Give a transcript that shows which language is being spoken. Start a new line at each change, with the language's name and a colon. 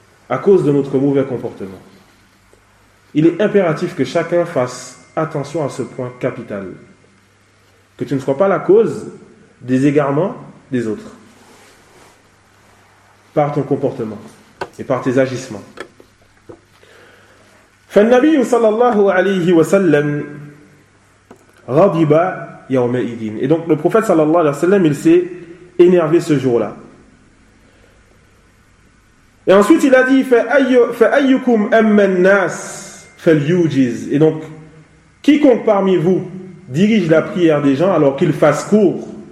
French: À cause de notre mauvais comportement. Il est impératif que chacun fasse attention à ce point capital. Que tu ne sois pas la cause des égarements des autres par ton comportement et par tes agissements.
Arabic: فالنبي صلى الله عليه وسلم غضب يومئذ.
French: Et donc le prophète صلى الله عليه وسلم il s'est énervé ce jour-là. Et ensuite il a dit
Arabic: فأيكم أما الناس فليوجز.
French: Et donc quiconque parmi vous dirige la prière des gens alors qu'il fasse court.